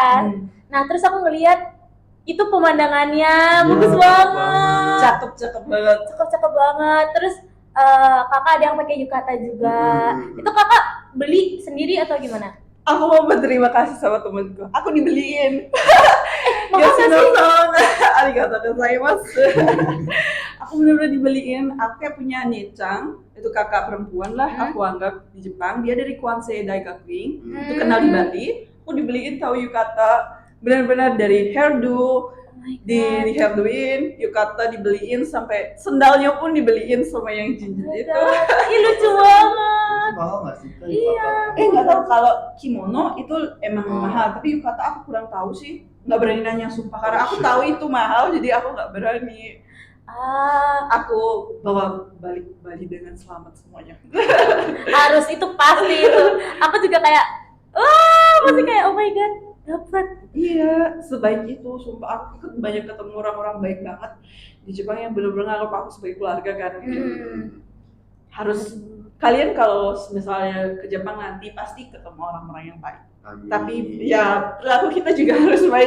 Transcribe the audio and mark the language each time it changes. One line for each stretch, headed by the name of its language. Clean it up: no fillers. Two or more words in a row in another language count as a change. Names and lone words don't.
Indonesian: Nah, terus aku ngeliat itu pemandangannya bagus banget. Cakep banget. Cakep banget. Terus kakak ada yang pakai yukata juga. Itu kakak beli sendiri atau gimana? Aku mau berterima kasih sama temenku. Aku dibeliin. Makasih.
Japanese: ありがとうございます.
Indonesian: Aku benar-benar dibeliin. Aku kayak punya Necang, itu kakak perempuan lah. Aku anggap di Jepang. Dia dari Kwansei Daigakuin. Itu kenal di Bali. Aku dibeliin tahu yukata. Benar-benar dari hairdo, di hairdoin, yukata dibeliin, sampai sendalnya pun dibeliin sama yang jinjit itu. Ih, lucu banget. Mahal nggak sih? Iya. Nggak tahu, kalau kimono itu emang mahal, tapi yukata aku kurang tahu sih. Nggak berani nanya sumpah, karena aku tahu itu mahal, jadi aku nggak berani. Aku bawa balik Bali dengan selamat semuanya. Harus, itu pasti itu. Aku juga kayak, pasti kayak
English: oh my god,
Indonesian: dapat. Iya, sebaik itu, sumpah. Aku banyak ketemu orang-orang baik banget di Jepang yang benar-benar nganggap aku sebagai keluarga kan. Harus kalian kalau misalnya ke Jepang nanti pasti ketemu orang-orang yang baik. Amin. Tapi ya perilaku kita juga harus baik